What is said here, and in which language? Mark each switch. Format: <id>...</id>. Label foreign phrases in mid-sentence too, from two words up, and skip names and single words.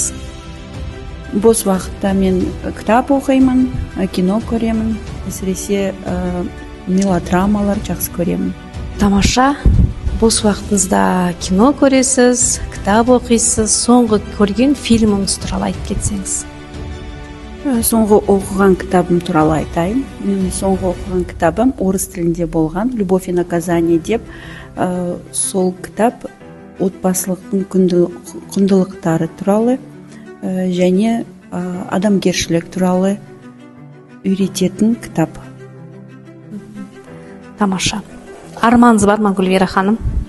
<kk>Бос уақытта мен кітап оқимын, кино көремін, әсіресе мелодрамалар жақсы көремін. Тамаша. Бос уақытыңызда кино көресіз, кітап оқисыз, соңғы көрген фильміңіз туралы айтып кетсеңіз. Соңғы оқыған кітабым туралы айтайын. Мен соңғы оқыған кітабым орыс тілінде болған, «Любовь и наказание» деп. Сол кітап отбасылықтың құндылықтары туралы және адамгершілік туралы үйрететін кітап. Тамаша. Арманыңыз бар ма, Гүлвира ханым?</kk>